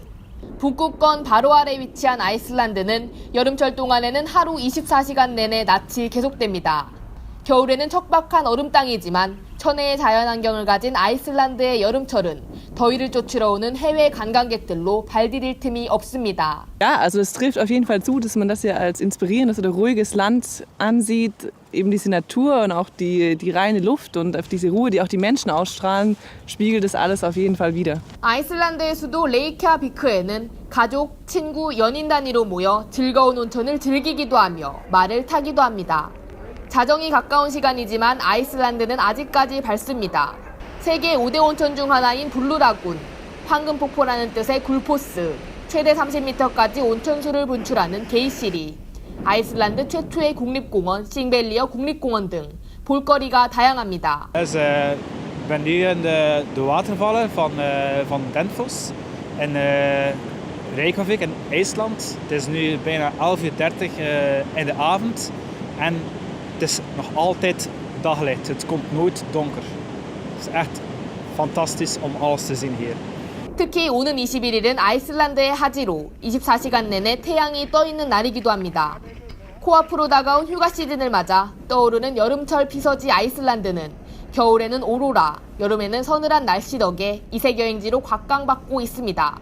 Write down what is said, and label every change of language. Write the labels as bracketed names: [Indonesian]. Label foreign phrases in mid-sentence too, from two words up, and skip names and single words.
[Korean] 북극권 바로 아래 위치한 아이슬란드는 여름철 동안에는 하루 24시간 내내 낮이 계속됩니다. 겨울에는 척박한 얼음 땅이지만 천혜의 자연환경을 가진 아이슬란드의 여름철은 더위를 쫓으러 오는 해외 관광객들로 발디딜 틈이 없습니다. [German] Ja, also es trifft auf jeden Fall zu, dass man das ja als inspirierendes oder ruhiges Land ansieht. Eben diese Natur und auch die reine Luft und auf diese Ruhe, die auch die Menschen ausstrahlen, spiegelt das alles auf jeden Fall wider. [Korean] 아이슬란드의 수도 레이캬비크에는 가족, 친구, 연인 단위로 모여 즐거운 온천을 즐기기도 하며 말을 타기도 합니다. 자정이 가까운 시간이지만 아이슬란드는 아직까지 밝습니다. 세계 5대 온천 중 하나인 블루라군, 황금폭포라는 뜻의 굴포스, 최대 30m까지 온천수를 분출하는 게이시리, 아이슬란드 최초의 국립공원 싱벨리어 국립공원 등 볼거리가 다양합니다. [Dutch] Dus, ben nu in de watervallen van Denfos in Reykjavik in IJsland. Het is nu bijna 11:30 in de avond en het is nog altijd daglicht. Het komt nooit donker. Het is echt fantastisch om alles te zien hier. [Korean] 특히 오는 21일은 아이슬란드의 하지로 24시간 내내 태양이 떠 있는 날이기도 합니다. 코앞으로 다가온 휴가 시즌을 맞아 떠오르는 여름철 피서지 아이슬란드는 겨울에는 오로라, 여름에는 서늘한 날씨 덕에 이색 여행지로 곽강받고 있습니다.